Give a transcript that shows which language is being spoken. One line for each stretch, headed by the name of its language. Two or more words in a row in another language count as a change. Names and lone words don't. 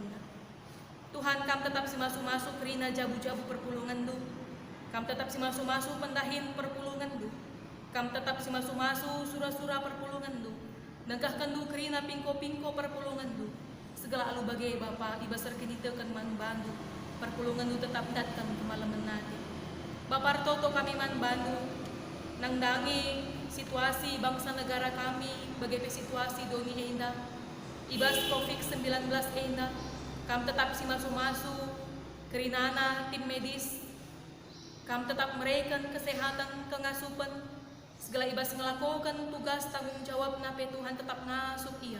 Batak Karo: Tuhan kam tetap si masuk-masuk rina jabu-jabu perpulungan du. Kam tetap si masuk-masuk pendahin perpulungan du. Kam tetap si masuk-masuk surah-surah perpulungan du. Nangkahkan du kerina pingko-pingko perpulungan du. Segala alu bagai Bapa ibasar kinitekan man bandu perpulungan du tetap
Indonesian: datang ke malam nanti.
Batak Karo: Bapa toto kami man bandu nangdangi
Indonesian: situasi bangsa negara
Batak Karo: kami bagai situasi doni enda ibas COVID-19 enda kam tetap si masuk-masuk kerinana
Indonesian: tim medis
Batak Karo: kam tetap mereka kesehatan kengasupan segala ibas
Indonesian: melakukan tugas tanggung jawab
Batak Karo: nape Tuhan tetap ngasup ia.